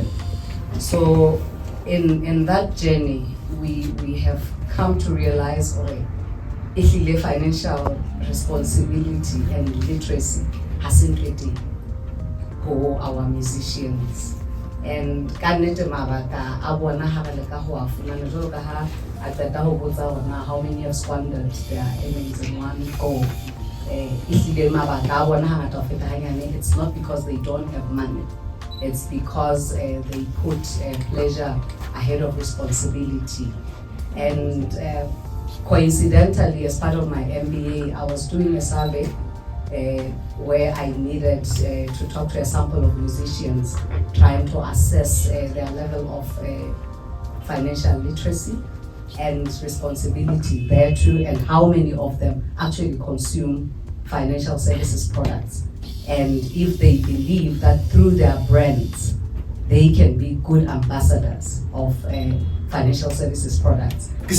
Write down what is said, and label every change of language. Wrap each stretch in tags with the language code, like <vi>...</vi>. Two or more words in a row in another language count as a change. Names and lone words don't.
<en>So in that journey, we have come to realize financial responsibility and literacy hasn't ready for our musicians.</en> <st>And kannete mabaka a bona ha ba leka ho a fumana jwalo ka ha a qeta ho botsa hona</st> <en>how many have squandered their earnings in one go.</en> <st>Mabaka a bona ha ngata ho feta hanyane,</st> <en>it's not because they don't have money, it's because they put pleasure ahead of responsibility. And coincidentally, as part of my MBA, I was doing a survey where I needed to talk to a sample of musicians, trying to assess their level of financial literacy and responsibility there too, and how many of them actually consume financial services products, and if they believe that through their brands they can be good ambassadors of financial services products.</en>